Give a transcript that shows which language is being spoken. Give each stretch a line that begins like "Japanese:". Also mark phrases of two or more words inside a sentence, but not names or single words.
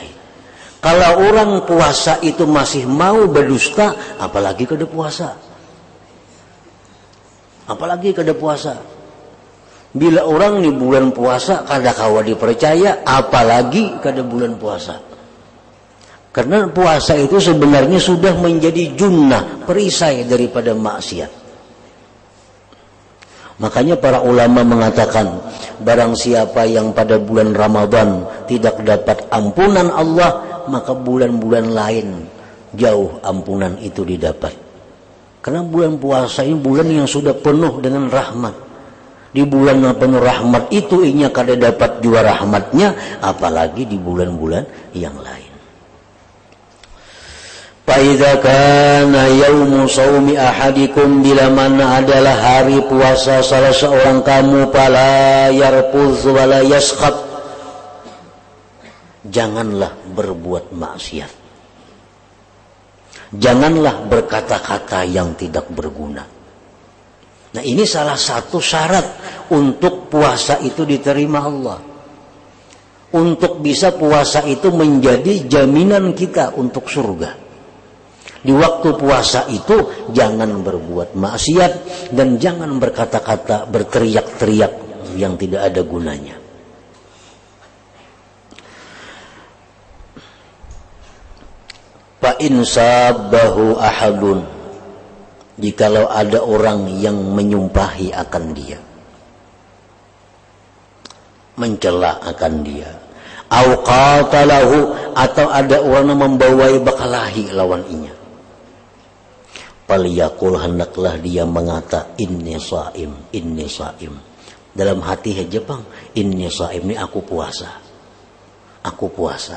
Banjar: Kalau orang puasa itu masih mau berdusta, apalagi kada puasa. Apalagi kada puasa. Bila orang di bulan puasa kada kawa dipercaya, apalagi kada bulan puasa.
Indonesian: Karena puasa itu sebenarnya sudah menjadi junnah, perisai daripada maksiat. Makanya para ulama mengatakan, barang siapa yang pada bulan Ramadan tidak dapat ampunan Allah, maka bulan-bulan lain jauh ampunan itu didapat. Karena bulan puasa ini bulan yang sudah penuh dengan rahmat.
Banjar: Di bulan yang penuh rahmat itu inya kada dapat jua rahmatnya, apalagi di bulan-bulan yang lain.
Arabic: فإذا كان يوم صوم أحدكم,
Indonesian: bila mana adalah hari puasa salah seorang kamu,
Arabic: فلا يرفث ولا يصخب,
Indonesian: janganlah berbuat maksiat, janganlah berkata-kata yang tidak berguna. Nah ini salah satu syarat untuk puasa itu diterima Allah. Untuk bisa puasa itu menjadi jaminan kita untuk surga. Di waktu puasa itu jangan berbuat maksiat dan jangan berkata-kata, berteriak-teriak yang tidak ada gunanya.
Arabic: فإن سبه أحد,
Indonesian: jikalau ada orang yang menyumpahi akan dia, mencela akan dia,
Arabic: أو قاتله,
Banjar: atau ada orang yang membawai bakalahi lawan inya, faliyaqul, hendaklah dia mengata
Arabic: إني صائم, إني صائم.
Indonesian: Dalam hati aja bang,
Arabic: إني صائم,
Indonesian: ini aku puasa, aku puasa.